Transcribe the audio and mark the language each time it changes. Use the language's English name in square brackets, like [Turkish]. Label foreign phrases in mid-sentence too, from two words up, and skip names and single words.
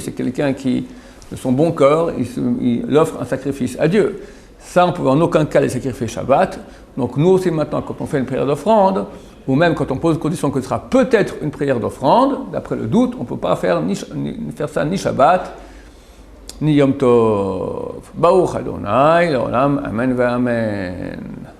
[French] C'est quelqu'un qui, de son bon cœur, il offre un sacrifice à Dieu. Ça, on ne peut en aucun cas les sacrifier Shabbat. Donc, nous aussi, maintenant, quand on fait une prière d'offrande, ou même quand on pose condition que ce sera peut-être une prière d'offrande, d'après le doute, on ne peut pas faire ça ni Shabbat, ni [Hebrew] יום טוב. ברוך אדוני, לעולם, אמן ואמן.